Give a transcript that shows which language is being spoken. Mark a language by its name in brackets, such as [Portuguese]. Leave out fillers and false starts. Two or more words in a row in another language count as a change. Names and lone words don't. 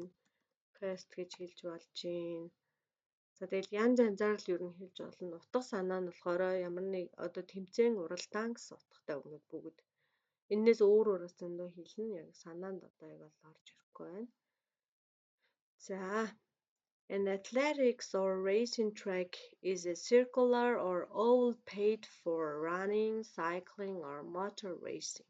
[Mongolian] Quest гэж хэлж болж юм. За тэгэл янз янзаар л ер нь хэлж болно. Утга санаа нь болохоор ямар нэг одоо тэмцээн уралдаан гэсэн утгатай үгнүүд бүгд. Эннээс өөр зөндөө хэлнэ. Яг санаанд одоо яг бол орж ирэхгүй байна. [English] За an athletics or racing track is a circular or oval paved for running, cycling or motor racing.